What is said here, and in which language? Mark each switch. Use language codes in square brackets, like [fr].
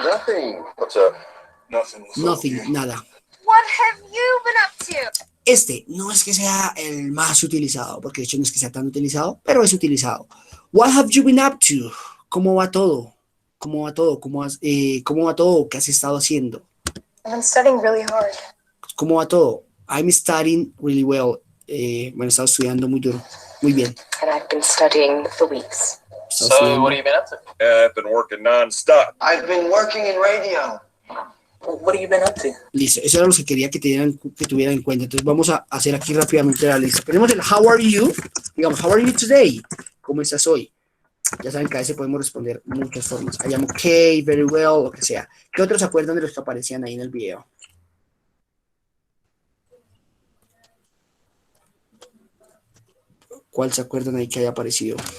[en] Nothing. What's up? Nothing. What's up? Nothing, nada. What have you been up to? [es] Este no es que sea el más utilizado, porque de hecho no es que sea tan utilizado, pero es utilizado. [en] What have you been up to? [es] ¿Cómo va todo? ¿Cómo va todo? ¿Cómo va todo? ¿Qué has estado haciendo? [en] I've been studying really hard. [es] ¿Cómo va todo? [en] I'm studying really well. [es] Bueno, he estado estudiando muy duro. Muy bien. [en] And I've been studying for weeks. [es] He estado estudiando. [en] What have you been up to? I've been working nonstop. I've been working in radio. What have you been up to? [es] Listo, eso era lo que quería que tuvieran en cuenta. Entonces vamos a hacer aquí rápidamente la lista. Tenemos el how are you, digamos, [en] how are you today? [es] ¿Cómo estás hoy? Ya saben que a veces podemos responder muchas formas. [en] I am okay, very well, [es] lo que sea. ¿Qué otros se acuerdan de los que aparecían ahí en el video? ¿Cuál se acuerdan ahí que haya aparecido?